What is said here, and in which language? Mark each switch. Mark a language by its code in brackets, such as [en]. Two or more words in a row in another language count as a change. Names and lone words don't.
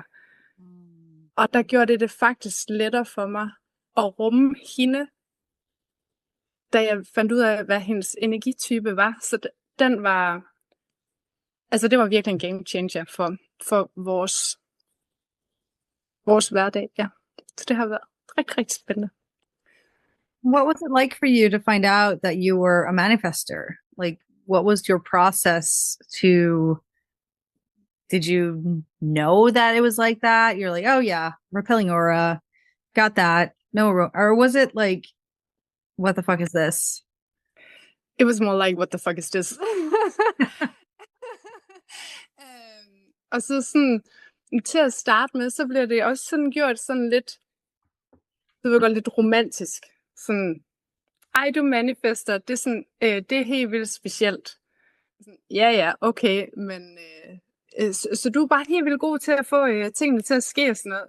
[da] Og der gjorde det faktisk lettere for mig at rumme hende, da jeg fandt ud af, hvad hendes energitype var. Så den var, altså det var virkelig en [en] game changer [da] for vores hverdag. Ja. Så det har været rigtig, rigtig spændende. [en] What was it like for you to find out that you were a manifester? Like, what was your process to, did you know that it was like that? You're like, oh yeah, repelling aura, got that. No, or was it like, what the fuck is this? It was more like, what the fuck is this? [da] Og så sådan, til at starte med, så bliver det også sådan gjort sådan lidt, det vil godt lidt romantisk. Sådan, ej, du manifester, det er sådan, det er helt vildt specielt. Sådan, ja, okay, men så du er bare helt vildt god til at få tingene til at ske og sådan noget.